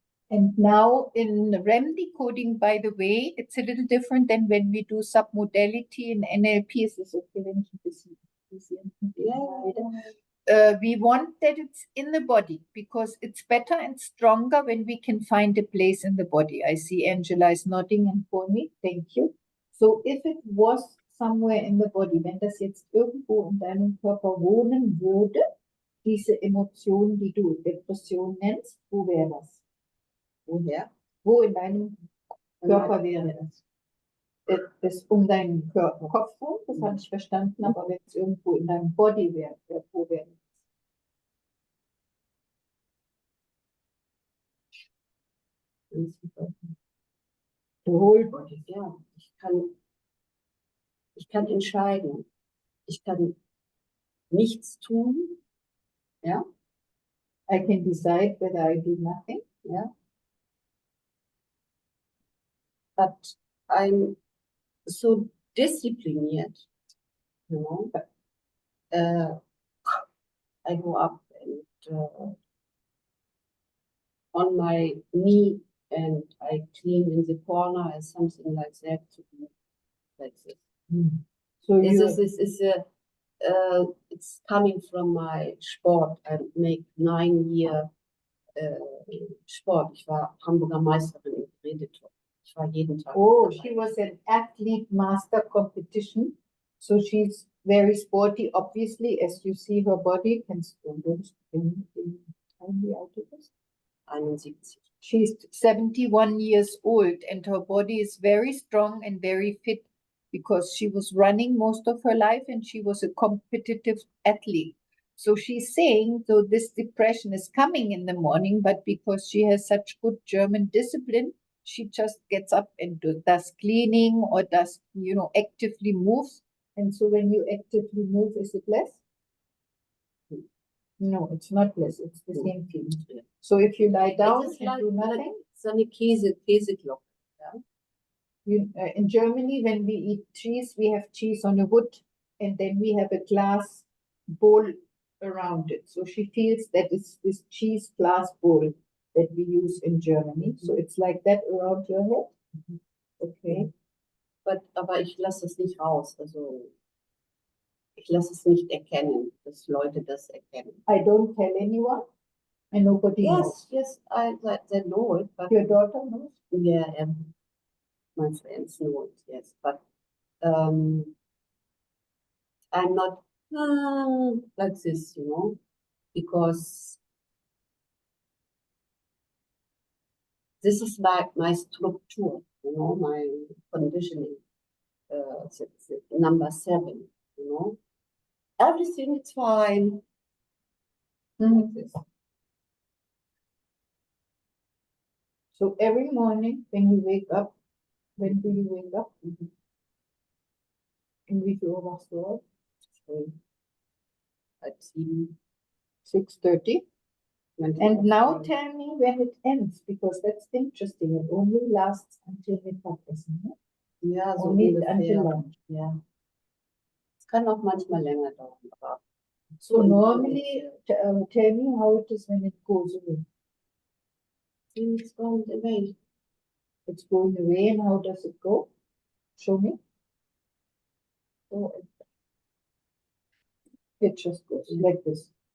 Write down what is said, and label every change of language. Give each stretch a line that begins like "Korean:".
English: And now in REM decoding, by the way, it's a little different than when we do submodality in NLP.
German: Es ist okay, wenn ich ein bisschen
English: we want that it's in the body because it's better and stronger when we can find a place in the body. I see Angela is nodding and for me. Thank you. So if it was somewhere in the body,
German: wenn das jetzt irgendwo in deinem Körper wohnen würde, diese Emotion, die du Depression nennst, wo wäre das? Woher? Wo in deinem Körper wäre das? Das deinen Kopf rum, das habe ich verstanden, aber wenn es irgendwo in deinem Body wäre, wo wäre das?
English: The whole body.
German: Ja, ich kann entscheiden. Ich kann nichts tun. Ja.
English: I can decide whether I do nothing. Yeah. But I'm so disciplined, you know. I go up and on my knee and I clean in the corner and something like that to do like this. So it's coming from my sport. I make 9 year Sport.
German: Ich war Hamburger Meisterin im Geräteturnen. Ich war jeden Tag.
English: Oh, she was an athlete master competition. So she's very sporty, obviously, as you see her body.
German: Kannst du uns wie alt ist? 71.
English: She's 71 years old and her body is very strong and very fit because she was running most of her life and she was a competitive athlete. So she's saying, so this depression is coming in the morning, but because she has such good German discipline, she just gets up and does cleaning or does, actively moves. And so when you actively move, is it less? No, it's not less. It's the same feeling. Yeah. So if you lie down It's and like, do nothing,
German: so eine Käseglocke.
English: in Germany, when we eat cheese, we have cheese on a wood, and then we have a glass bowl around it. So she feels that it's this cheese glass bowl that we use in Germany. So it's like that around your head. Okay.
German: Aber ich lasse es nicht raus. Also ich lasse es nicht erkennen, dass Leute das erkennen.
English: I don't tell anyone, and nobody knows. Yes, they know it. But Your daughter knows? yeah, my friends know it. Yes, but I'm not like this, because this is my structure, my conditioning. It's number 7, Everything is fine. Like this. So every morning when you wake up, when do you wake up?
German: In wie viel Uhr wachst du auf?
English: At 7. 6:30. And now tell me when it ends, because that's interesting. It only lasts until Mittagessen. Ne?
German: Ja, so
English: Only
German: ungefähr.
English: until lunch.
German: Ja. Es kann auch manchmal länger dauern, aber
English: So normally, tell me how it is when it goes away. it's going away. It's going away, and how does it go? Show me. So it just goes like this.